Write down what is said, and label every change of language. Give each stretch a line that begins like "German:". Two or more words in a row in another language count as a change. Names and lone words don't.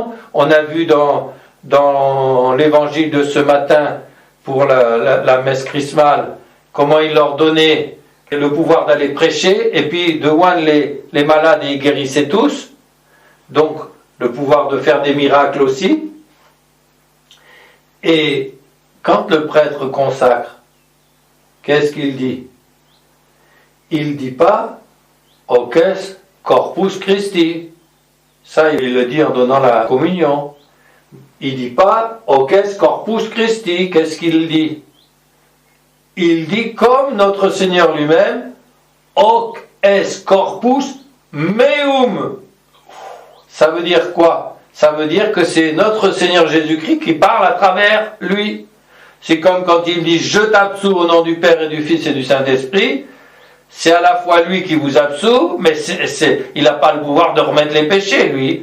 French: On a vu dans l'évangile de ce matin, pour la messe chrismale, comment il leur donnait le pouvoir d'aller prêcher, et puis de oindre les malades et ils guérissaient tous. Donc, le pouvoir de faire des miracles aussi. Et quand le prêtre consacre, qu'est-ce qu'il dit? Il ne dit pas
Latin: hoc est corpus Christi.
French: Ça, il le dit en donnant la communion. Il ne dit pas
Latin: hoc est corpus Christi.
French: Qu'est-ce qu'il dit? Il dit comme notre Seigneur lui-même,
Latin: hoc est corpus meum.
French: Ça veut dire quoi? Ça veut dire que c'est notre Seigneur Jésus-Christ qui parle à travers lui. C'est comme quand il dit « Je t'absous au nom du Père et du Fils et du Saint-Esprit », c'est à la fois lui qui vous absout, mais il n'a pas le pouvoir de remettre les péchés, lui.